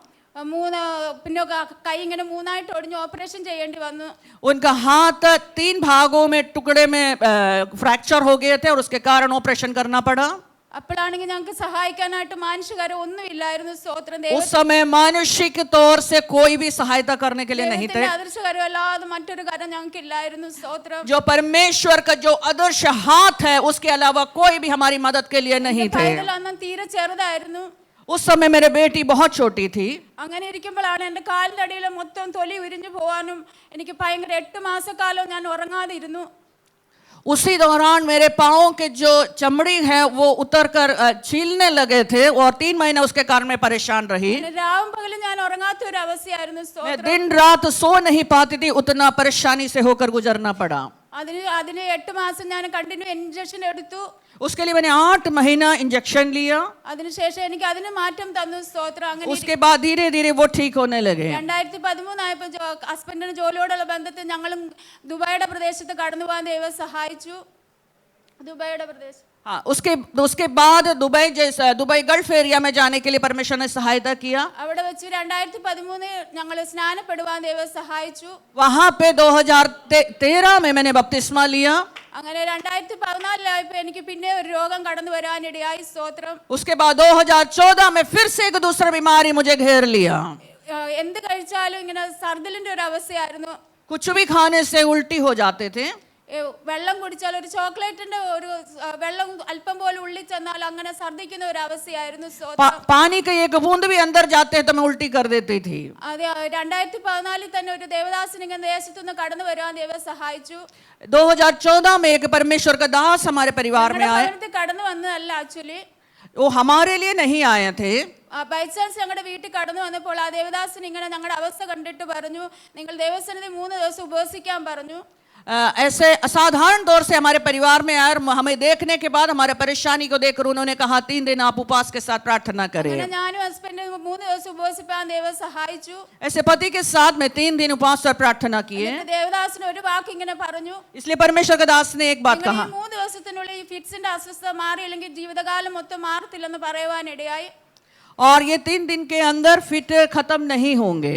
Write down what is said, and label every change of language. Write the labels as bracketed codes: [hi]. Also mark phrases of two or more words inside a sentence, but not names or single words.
[ml] പിന്നെ കൈ ഇങ്ങനെ 3ആയിട്ട് ഒടിഞ്ഞ് ഓപ്പറേഷൻ ചെയ്യേണ്ടി വന്നു. [hi] उनका हाथ 3 भागों में टुकड़े में फ्रैक्चर हो गए थे और उसके कारण ऑपरेशन करना पड़ा। [ml] അപ്പോഴാണെങ്കിൽ ഞങ്ങൾക്ക് സഹായിക്കാനായിട്ട് മാനുഷികരം ഒന്നും ഇല്ലായിരുന്നു. സ്തോത്രം. [hi] उस समय मानुषिक तौर से कोई भी सहायता करने के लिए नहीं थे। [ml] അദൃശ്യകരം അല്ലാതെ മറ്റൊരു കാര്യം ഞങ്ങൾക്ക് ഇല്ലായിരുന്നു. സ്തോത്രം. [hi] जो परमेश्वर का जो अदृश्य हाथ है उसके अलावा कोई भी हमारी मदद के लिए नहीं थे। [ml] അന്ന് തീരെ ചെറുതായിരുന്നു. [hi] उस समय मेरी बेटी बहुत छोटी थी। [ml] അങ്ങനെ ഇരിക്കുമ്പോഴാണ് എൻ്റെ കാലിൻ്റെ അടിയിൽ മൊത്തം തൊലി ഉരിഞ്ഞു പോകാനും എനിക്ക് ഭയങ്കര 8 മാസക്കാലം ഞാൻ ഉറങ്ങാതെ ഇരുന്നു. [hi] उसी दौरान मेरे पाँव के जो चमड़ी है वो उतर कर छीलने लगे थे और 3 महीने उसके कारण मैं परेशान रही। [ml] രാവും പകലും ഞാൻ ഉറങ്ങാത്ത ഒരു അവസ്ഥയായിരുന്നു. [hi] मैं दिन रात सो नहीं पाती थी, उतना परेशानी से होकर गुजरना पड़ा। [ml] അതിന് 8 മാസം ഞാൻ [en] continue injection [ml] എടുത്തു. [hi] उसके लिए मैंने 8 महीना इंजेक्शन लिया। [ml] അതിനുശേഷം എനിക്ക് അതിന് മാറ്റം തന്നു. സ്തോത്രം. അങ്ങനെ [hi] उसके बाद धीरे धीरे वो ठीक होने लगे। [ml] 2013 ആയപ്പോൾ ഹസ്ബൻഡിന് ജോലിയോടുള്ള ബന്ധത്തിൽ ഞങ്ങളും ദുബായിയുടെ പ്രദേശത്ത് കടന്നു പോകാൻ ദൈവം സഹായിച്ചു. ദുബായിയുടെ പ്രദേശം. [hi] हाँ, उसके बाद दुबई गल्फ एरिया में जाने के लिए परमेश्वर ने सहायता किया। [ml] അവിടെ വെച്ച് 2013 ഞങ്ങൾ സ്നാനപ്പെടുവാൻ ദൈവം സഹായിച്ചു. [hi] वहां पे 2013 में मैंने बपतिस्मा लिया। [ml] അങ്ങനെ 2014 എനിക്ക് പിന്നെ ഒരു രോഗം കടന്നു വരാനിടയായി. സ്തോത്രം. [hi] उसके बाद 2014 में फिर से एक दूसरा बीमारी मुझे घेर लिया। [ml] എന്ത് കഴിച്ചാലും ഇങ്ങനെ സർദിലിന്റെ ഒരു അവസ്ഥയായിരുന്നു. [hi] कुछ भी खाने से उल्टी हो जाते थे। [ml] വെള്ളം കുടിച്ചാൽ ഒരു ചോക്ലേറ്റിന്റെ ഒരു വെള്ളം അല്പം പോലും ഉള്ളിൽ ചെന്നാൽ അങ്ങനെ ഛർദ്ദിക്കുന്ന ഒരു അവസ്ഥയായിരുന്നു. [hi] पानी के एक बूंद भी अंदर जाते तो मैं उल्टी कर देती थी. [ml] അതെ, 2014 തന്നെ ഒരു ദേവദാസൻ ഇങ്ങനെ ദേശത്തുനിന്ന് കടന്നു വരാൻ ദൈവം സഹായിച്ചു. [hi] 2014 में एक परमेश्वर का दास हमारे परिवार में आए. [ml] കടന്നു വന്നതല്ല, ആക്ച്വലി [hi] वो हमारे लिए नहीं आए थे. [en] by chance [ml] ഞങ്ങളുടെ വീട്ടിൽ കടന്നു വന്നപ്പോൾ ആ ദേവദാസൻ ഇങ്ങനെ ഞങ്ങളുടെ അവസ്ഥ കണ്ടിട്ട് പറഞ്ഞു, നിങ്ങൾ ദൈവസന്നിധി 3 ദിവസം ഉപവസിക്കാൻ പറഞ്ഞു. [hi] ऐसे असाधारण तौर से हमारे परिवार में आए और हमें देखने के बाद हमारे परेशानी को देखकर उन्होंने कहा 3 दिन आप उपवास के साथ प्रार्थना करें. ऐसे पति के साथ में 3 दिन उपवास और प्रार्थना किए. इसलिए परमेश्वर के दास ने एक बात कहा, और ये 3 दिन के अंदर फिट खत्म नहीं होंगे.